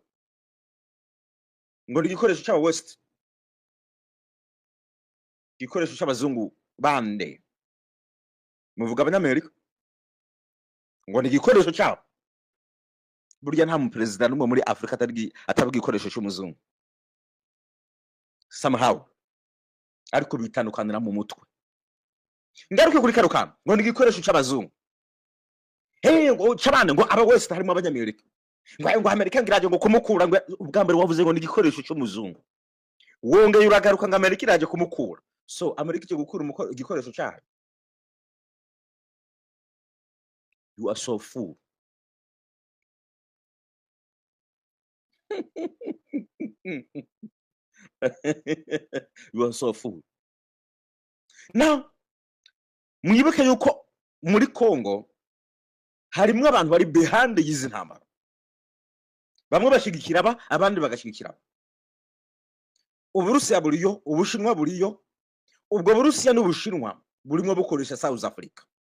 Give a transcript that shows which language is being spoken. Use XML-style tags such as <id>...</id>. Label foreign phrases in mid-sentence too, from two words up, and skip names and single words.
<rn>Ngo ni gikoresho c'aba West. Gikoresho c'abazungu bande. Muvuga abanyamerika. Ngo ni gikoresho cyabo. Burya nta mu president n'umwe muri Afrika atavuga gikoresho cy'umuzungu. Somehow. Ariko bitandukanira mu mutwe. Ngaruke kuri karukana ngo ni gikoresho c'abazungu. Ngo cabane ngo aba West harimo abanyamerika. Ngo Amerika ngiraje ngo kumukura ngo ubwa mbere wavuze ngo ni gikoresho cy'umuzungu. Wongeye uragaruka ngo Amerika iraje kumukura. So Amerika cyo gukura igikoresho cyayo.</rn> <en>You are so fool. You are so fool.</en> <rn>Now, mwibuke yuko muri Congo harimwe abantu bari behind y'izi ntambara. Bamwe bashigikira abandi bagashigikira. Uburusiya buriyo, Ubushinwa buriyo. Ubwo Burusiya n'Ubushinwa burimo bukoresha South Africa.</rn>